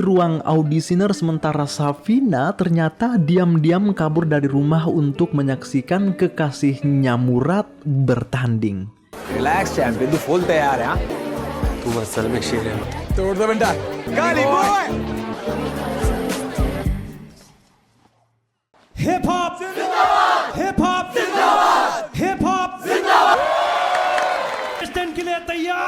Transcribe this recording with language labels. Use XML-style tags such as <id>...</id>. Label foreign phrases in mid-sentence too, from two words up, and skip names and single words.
<id>ruang audisiner, sementara Safina ternyata diam-diam kabur dari rumah untuk menyaksikan kekasihnya Murad bertanding.</id> <en>Relax champion,</en> <hi>तू full तैयार है हाँ? तू असल में शेर है। तोड़ दे बेटा। गाली बॉय।</hi> <en>hip hop</en> <hi>जिंदाबाद,</hi> <en>hip hop</en> <hi>जिंदाबाद,</hi> <en>hip hop</en> <hi>जिंदाबाद। कंटेस्टेंट के लिए तैयार?</hi>